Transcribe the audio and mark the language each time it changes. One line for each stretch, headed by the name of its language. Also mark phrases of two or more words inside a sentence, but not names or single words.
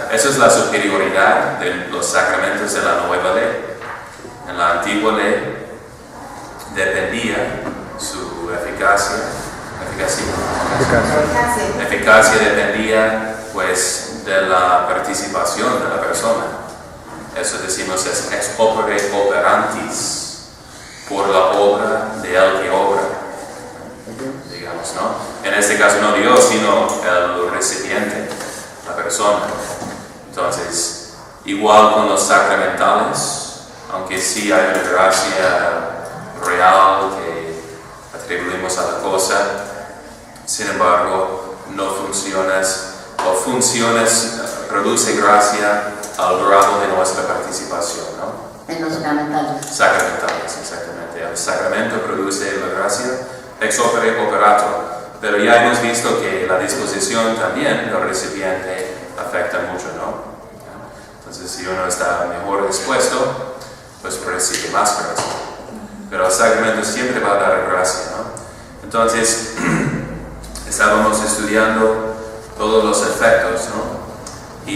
Spanish: Esa es la superioridad de los sacramentos de la nueva ley. En la antigua ley dependía su eficacia dependía pues de la participación de la persona. Eso decimos es
Latin: ex opere operantis,
Spanish: por la obra de el que obra, digamos, ¿no? En este caso no Dios, sino el recipiente, la persona. Entonces, igual con los sacramentales, aunque sí hay una gracia real que atribuimos a la cosa, sin embargo, no funcionas, produce gracia al grado de nuestra participación, ¿no? En los sacramentales. Sacramentales, exactamente. El sacramento produce la gracia
Latin: ex opere operato,
Spanish: pero ya hemos visto que la disposición también del recipiente afecta mucho, ¿no? Entonces, si uno está mejor dispuesto, pues recibe más gracia. Pero el sacramento siempre va a dar gracia, ¿no? Entonces, estábamos estudiando todos los efectos, ¿no?